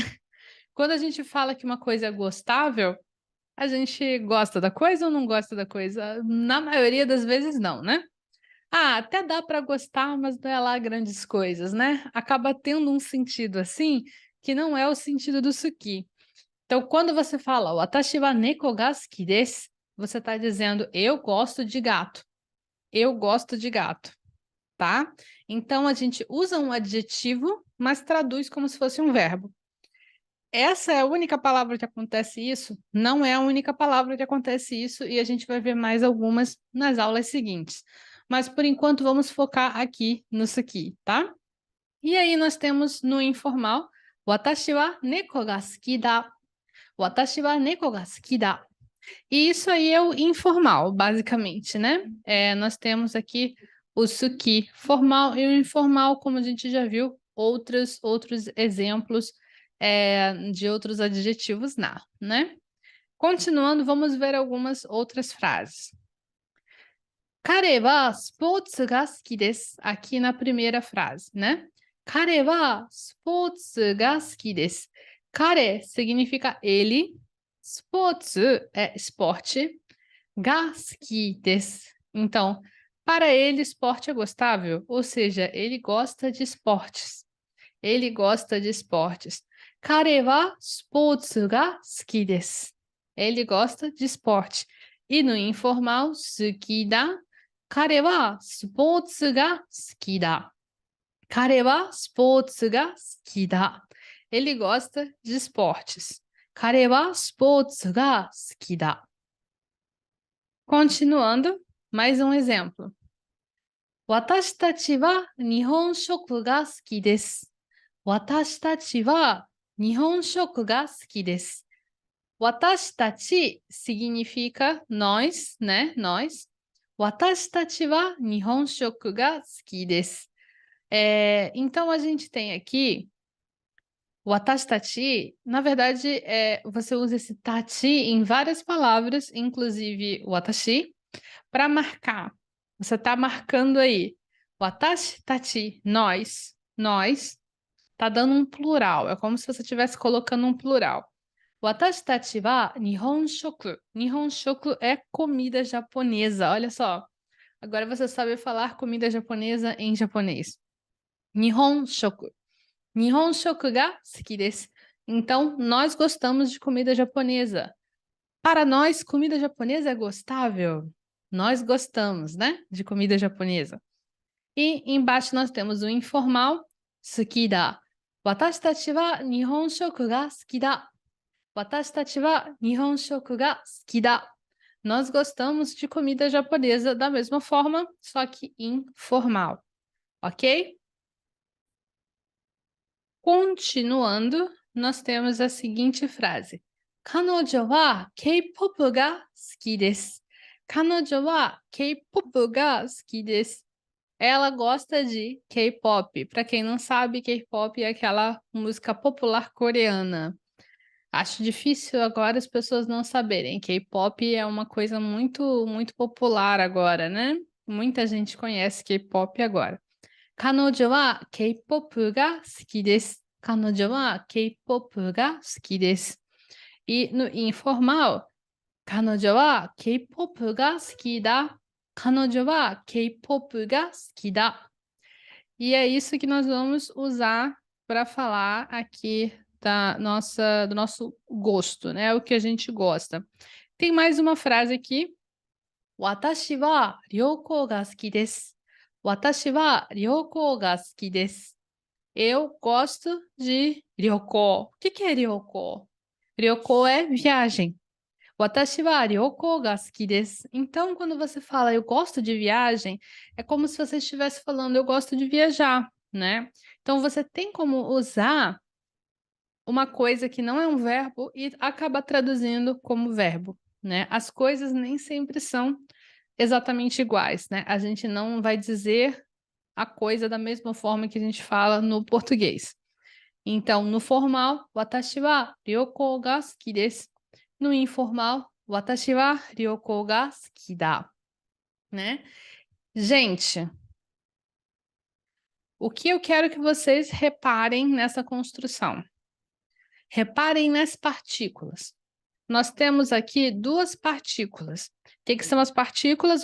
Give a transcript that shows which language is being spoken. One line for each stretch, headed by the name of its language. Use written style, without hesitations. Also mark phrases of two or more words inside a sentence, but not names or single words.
Portuguese: Quando a gente fala que uma coisa é gostável, a gente gosta da coisa ou não gosta da coisa? Na maioria das vezes, não, né? Ah, até dá para gostar, mas não é lá grandes coisas, né? Acaba tendo um sentido assim, que não é o sentido do suki. Então, quando você fala
Japanese: 私は猫が好きです,
Portuguese: você está dizendo eu gosto de gato. Eu gosto de gato, tá? Então, a gente usa um adjetivo, mas traduz como se fosse um verbo. Essa é a única palavra que acontece isso? Não é a única palavra que acontece isso, e a gente vai ver mais algumas nas aulas seguintes. Mas, por enquanto, vamos focar aqui nisso aqui, tá? E aí, nós temos no informal,
Japanese: 私は猫が好きだ. 私は猫が好きだ.
Portuguese: E isso aí é o informal, basicamente, né? Nós temos aqui o suki formal e o informal, como a gente já viu, outros exemplos de outros adjetivos na, né? Continuando, vamos ver algumas outras frases.
Japanese: 彼はスポーツが好きです.
Portuguese: Aqui na primeira frase, né?
Japanese: 彼はスポーツが好きです.
Portuguese: Kare significa ele, sports é esporte,
Japanese: が好きです.
Portuguese: Então, para ele, esporte é gostável, ou seja, ele gosta de esportes. Ele gosta de esportes.
Japanese: 彼はスポーツが好きです.
Portuguese: Ele gosta de esporte. E no informal,
Japanese: 好きだ. 彼はスポーツが好きだ. 彼はスポーツが好きだ.
Portuguese: Ele gosta de esportes.
Japanese: 彼はスポーツが好きだ.
Portuguese: Continuando, mais um exemplo.
Japanese: 私たちは日本食が好きです. 私たちは日本食が好きです.
Portuguese: Watashi significa nós, né? Nós.
Japanese: 私は日本食が好きです.
Portuguese: Então, a gente tem aqui watashi, na verdade, você usa esse tachi em várias palavras, inclusive watashi, para marcar. Você está marcando aí.
Japanese: 私、たち,
Portuguese: nós, nós. Tá dando um plural. É como se você estivesse colocando um plural.
Japanese: 私たちは日本食. 日本食
Portuguese: é comida japonesa. Olha só. Agora você sabe falar comida japonesa em japonês.
Japanese: 日本食。日本食が好きです.
Portuguese: Então, nós gostamos de comida japonesa. Para nós, comida japonesa é gostável. Nós gostamos, né? De comida japonesa. E embaixo nós temos o informal.
Japanese: 好きだ. 私たちは日本食が好きだ. 私たちは日本食が好きだ.
Portuguese: Nós gostamos de comida japonesa da mesma forma, só que informal. Ok? Continuando, nós temos a seguinte frase.
Japanese: 彼女はK-popが好きです. 彼女はK-popが好きです.
Portuguese: Ela gosta de K-pop. Para quem não sabe, K-pop é aquela música popular coreana. Acho difícil agora as pessoas não saberem. K-pop é uma coisa muito, muito popular agora, né? Muita gente conhece K-pop agora.
Japanese: 彼女はK-popが好きです. 彼女はK-popが好きです.
Portuguese: E no informal,
Japanese: 彼女はK-popが好きだ. 彼女はK-popが好きだ.
Portuguese: E é isso que nós vamos usar para falar aqui do nosso gosto, né? O que a gente gosta. Tem mais uma frase aqui.
Japanese: 私は旅行が好きです. 私は旅行が好きです.
Portuguese: Eu gosto de ryoukou. O que é ryoukou? Ryoukou é viagem.
Japanese: 私は旅行が好きです.
Portuguese: Então, quando você fala eu gosto de viagem, é como se você estivesse falando eu gosto de viajar, né? Então, você tem como usar uma coisa que não é um verbo e acaba traduzindo como verbo, né? As coisas nem sempre são exatamente iguais, né? A gente não vai dizer a coisa da mesma forma que a gente fala no português. Então, no formal,
Japanese: 私は旅行が好きです.
Portuguese: No informal,
Japanese: 私は旅行が好きだ,
Portuguese: né? Gente, o que eu quero que vocês reparem nessa construção? Reparem nas partículas. Nós temos aqui duas partículas. O que são as partículas?